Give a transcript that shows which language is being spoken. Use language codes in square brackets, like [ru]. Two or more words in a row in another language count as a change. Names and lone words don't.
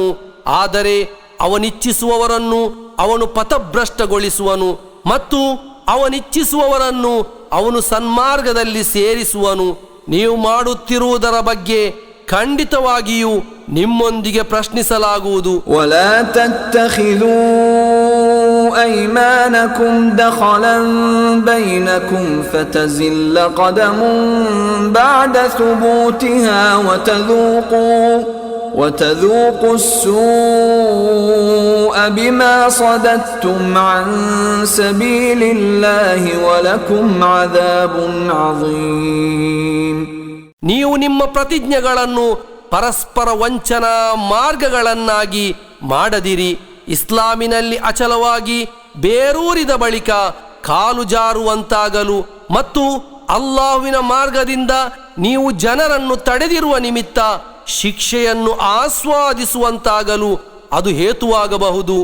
[kn] ಆದರೆ ಅವನಿಚ್ಛಿಸುವವರನ್ನು ಅವನು ಪಥಭ್ರಷ್ಟಗೊಳಿಸುವನು ಮತ್ತು ಅವನಿಚ್ಛಿಸುವವರನ್ನು ಅವನು ಸನ್ಮಾರ್ಗದಲ್ಲಿ ಸೇರಿಸುವನು. ನೀವು ಮಾಡುತ್ತಿರುವುದರ ಬಗ್ಗೆ ಖಂಡಿತವಾಗಿಯೂ ನಿಮ್ಮೊಂದಿಗೆ ಪ್ರಶ್ನಿಸಲಾಗುವುದು. [ar] ولا تتخذوا أيمانكم دخلا بينكم فتزل قدم بعد ثبوتها وتذوقوا السوء بما صددتم عن سبيل الله ولكم عذاب عظيم. [kn] ನೀವು ನಿಮ್ಮ ಪ್ರತಿಜ್ಞೆಗಳನ್ನು ಪರಸ್ಪರ ವಂಚನಾ ಮಾರ್ಗಗಳನ್ನಾಗಿ ಮಾಡದಿರಿ. ಇಸ್ಲಾಮಿನಲ್ಲಿ ಅಚಲವಾಗಿ ಬೇರೂರಿದ ಬಳಿಕ ಕಾಲು ಜಾರುವಂತಾಗಲು ಮತ್ತು ಅಲ್ಲಾಹುವಿನ ಮಾರ್ಗದಿಂದ ನೀವು ಜನರನ್ನು ತಡೆದಿರುವ ನಿಮಿತ್ತ ಶಿಕ್ಷೆಯನ್ನು ಆಸ್ವಾದಿಸುವಂತಾಗಲು ಅದು ಹೇತುವಾಗಬಹುದು.